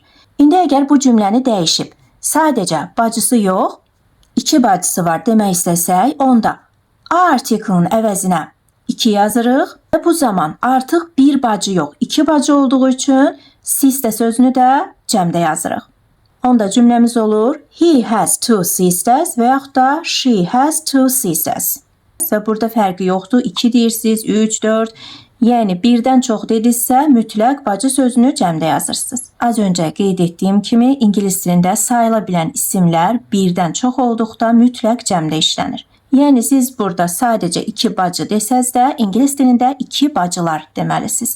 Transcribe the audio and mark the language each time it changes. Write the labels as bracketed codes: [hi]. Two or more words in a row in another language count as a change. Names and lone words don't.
[az] İndi əgər bu cümləni dəyişib, sadəcə bacısı yox, 2 bacısı var demək istəsək, onda a artiklinin əvəzinə 2 yazırıq və bu zaman artıq bir bacı yox, 2 bacı olduğu üçün sister sözünü də cəmdə yazırıq. Onda cümləmiz olur, [en] he has 2 sisters [az] və yaxud da [en] she has 2 sisters. [az] Və burada fərqi yoxdur, 2 deyirsiniz, 3, 4, yəni birdən çox dedinizsə mütləq bacı sözünü cəmdə yazırsınız. Az öncə qeyd etdiyim kimi ingilis dilində sayıla bilən isimlər birdən çox olduqda mütləq cəmdə işlənir. Yəni siz burada sadəcə 2 bacı desəz də ingilis dilində 2 bacılar deməlisiniz.